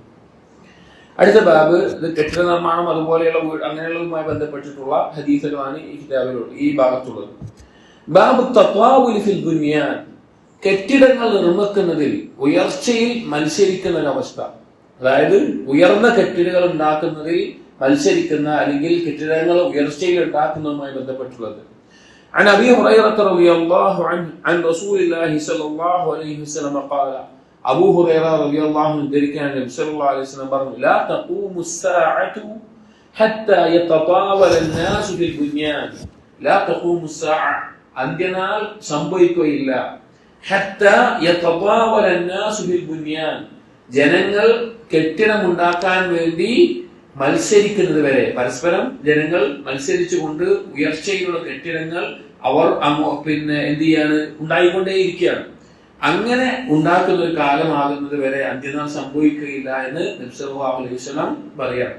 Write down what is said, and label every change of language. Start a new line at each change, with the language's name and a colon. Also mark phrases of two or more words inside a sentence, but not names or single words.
Malayalam: അടുത്ത ബാബ് ഇത് കെട്ടിട നിർമ്മാണം അതുപോലെയുള്ള അങ്ങനെയുള്ളതുമായി ബന്ധപ്പെട്ടിട്ടുള്ള ഹദീസുകളാണ് ഈ കിതാബിലുള്ള ഈ ഭാഗത്തുള്ളത്.
Arabic: باب التطاول في البنيان,
Malayalam: കെട്ടിടങ്ങൾ നിർമ്മിക്കുന്നതിൽ ഉയർച്ചയിൽ മത്സരിക്കുന്ന ഒരവസ്ഥ. അതായത് ഉയർന്ന കെട്ടിടങ്ങൾ ഉണ്ടാക്കുന്നതിൽ മത്സരിക്കുന്ന അല്ലെങ്കിൽ കെട്ടിടങ്ങൾ ഉയർച്ചയിൽ ഉണ്ടാക്കുന്നതുമായി ബന്ധപ്പെട്ടുള്ളത്.
Arabic: عن أبي هريرة رضي الله عنه عن رسول الله صلى الله عليه وسلم قال, أبو هريرة رضي الله عنه ذكر النبي صلى الله عليه وسلم പറഞ്ഞു, لا تقوم الساعة حتى يتطاول الناس في البنيان. لا تقوم الساعة,
Malayalam: അന്ത്യനാൾ സംഭവിക്കുകയില്ല.
Arabic: حتى يتطاول الناس في البنيان,
Malayalam: ജനങ്ങൾ കെട്ടിടമുണ്ടാക്കാൻ വേണ്ടി മത്സരിക്കുന്നത് വരെ, പരസ്പരം ജനങ്ങൾ മത്സരിച്ചുകൊണ്ട് ഉയർച്ചയിലുള്ള കെട്ടിടങ്ങൾ അവർ പിന്നെ എന്ത് ചെയ്യാണ്, ഉണ്ടായിക്കൊണ്ടേയിരിക്കുകയാണ്. അങ്ങനെ ഉണ്ടാക്കുന്ന ഒരു കാലമാകുന്നത് വരെ അന്ത്യനാൾ സംഭവിക്കുകയില്ല എന്ന് നബി
Arabic: صلى الله عليه وسلم
Malayalam: പറയാണ്.